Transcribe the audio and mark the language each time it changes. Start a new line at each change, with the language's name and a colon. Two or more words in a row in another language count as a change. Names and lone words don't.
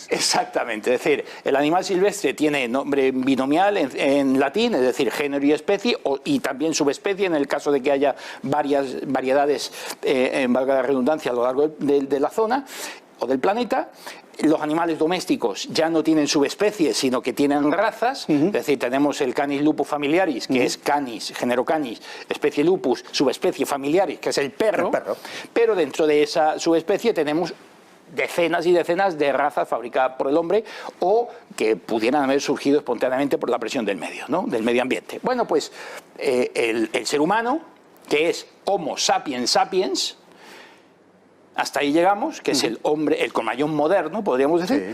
Spanish: Exactamente, es decir, el animal silvestre tiene nombre binomial en latín, es decir, género y especie, y también subespecie en el caso de que haya varias variedades, valga la redundancia, a lo largo de la zona o del planeta. los animales domésticos ya no tienen subespecies, sino que tienen razas, es decir, tenemos el Canis lupus familiaris, que es Canis, género Canis, especie lupus, subespecie familiaris, que es el perro, pero dentro de esa subespecie tenemos decenas y decenas de razas fabricadas por el hombre o que pudieran haber surgido espontáneamente por la presión del medio, ¿no? Del medio ambiente. Bueno, pues el ser humano, que es Homo sapiens sapiens, hasta ahí llegamos, que es el hombre, el Cromagnon moderno, podríamos decir.